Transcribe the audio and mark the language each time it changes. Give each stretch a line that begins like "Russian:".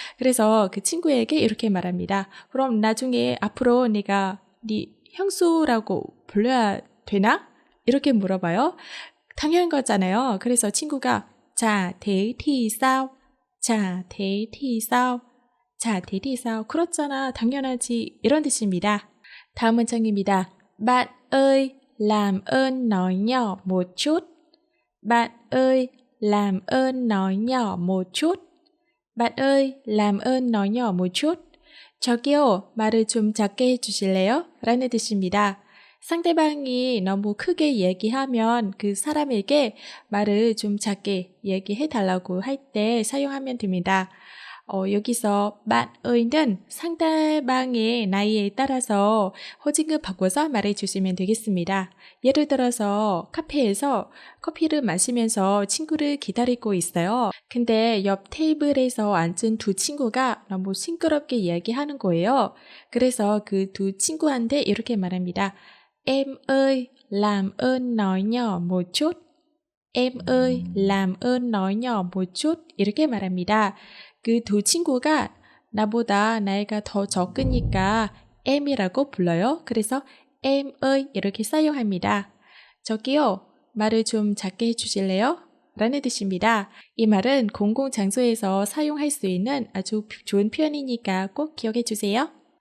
Korean: 그래서 그 친구에게 이렇게 말합니다. 그럼 나중에 앞으로 내가 네 형수라고 불러야 되나? 이렇게 물어봐요. 당연한 거잖아요. 그래서 친구가 자,
Vietnamese: thế thì sao? 자, thế thì sao? 자, thế thì sao?
Korean: 그렇잖아, 당연하지 이런 뜻입니다. 다음 문장입니다.
Vietnamese: Bạn ơi, làm ơn nói nhỏ một chút. Bạn ơi, làm ơn nói nhỏ một chút. Bạn ơi, làm ơn nói nhỏ một chút.
Korean: 저기요, 말을 좀 작게 해주실래요? 라는 뜻입니다. 상대방이 너무 크게 얘기하면 그 사람에게 말을 좀 작게 얘기해달라고 할 때 사용하면 됩니다. 여기서 bạn ơi 는 상대방의 나이에 따라서 호칭을 바꿔서 말해주시면 되겠습니다. 예를 들어서 카페에서 커피를 마시면서 친구를 기다리고 있어요. 근데 옆 테이블에서 앉은 두 친구가 너무 시끄럽게 이야기하는 거예요. 그래서 그 두 친구한테 이렇게 말합니다.
Vietnamese: Em ơi, làm ơn nói nhỏ một chút. Em ơi, làm ơn nói nhỏ một chút.
Korean: 이렇게 말합니다. 그 두 친구가 나보다 나이가 더 적으니까 M이라고 불러요. 그래서 em ơi 이렇게 사용합니다. 저기요, 말을 좀 작게 해주실래요? 라는 뜻입니다. 이 말은 공공장소에서 사용할 수 있는 아주 좋은 표현이니까 꼭 기억해 주세요.